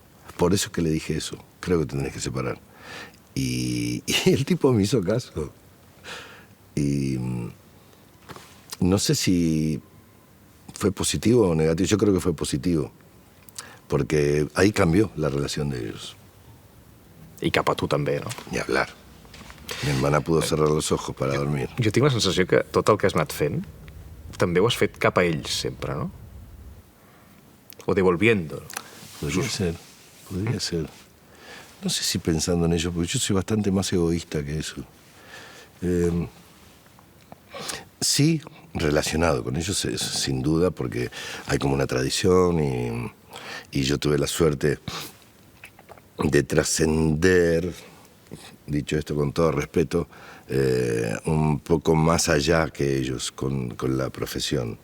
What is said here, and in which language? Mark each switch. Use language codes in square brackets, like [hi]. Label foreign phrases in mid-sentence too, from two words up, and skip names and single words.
[es] Por eso es que le dije eso, creo que te tenés que separar. Y el tipo me hizo caso. Y no sé si fue positivo o negativo, yo creo que fue positivo, porque ahí cambió la relación de ellos. [ca] I cap a tu també, no? [es] Ni hablar. Mi hermana pudo cerrar los ojos para dormir. [ca] Jo tinc la sensació que tot el que has anat fent també ho has fet cap a ells sempre, no? [es] O devolviendo. Podría ser. No sé si pensando en ello, porque yo soy bastante más egoísta que eso. sí, relacionado con ellos, sin duda, porque hay como una tradición y yo tuve la suerte de trascender, dicho esto con todo respeto, un poco más allá que ellos con la profesión.